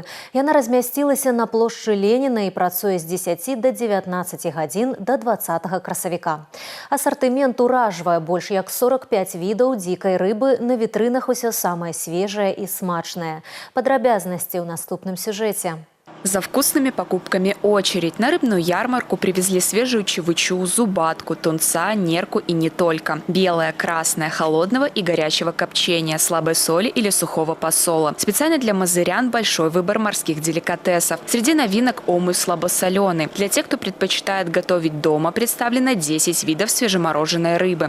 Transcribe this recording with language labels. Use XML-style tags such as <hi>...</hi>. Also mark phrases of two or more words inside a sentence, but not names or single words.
<be>Яна размясцілася на плошчы Леніна і працуе з 10 до 19 гадзін да 20 красавіка. Асартымент уражвае, больш як 45 відаў дзікай рыбы, на вітрынах усё самае свежае і смачнае. Падрабязнасці ў наступным сюжэце.</be> <ru>За вкусными покупками очередь. На рыбную ярмарку привезли свежую чевычу, зубатку, тунца, нерку и не только. Белая, красная, холодного и горячего копчения, слабой соли или сухого посола. Специально для мазырян большой выбор морских деликатесов. Среди новинок омут слабосоленый. Для тех, кто предпочитает готовить дома, представлено 10 видов свежемороженой рыбы.</ru>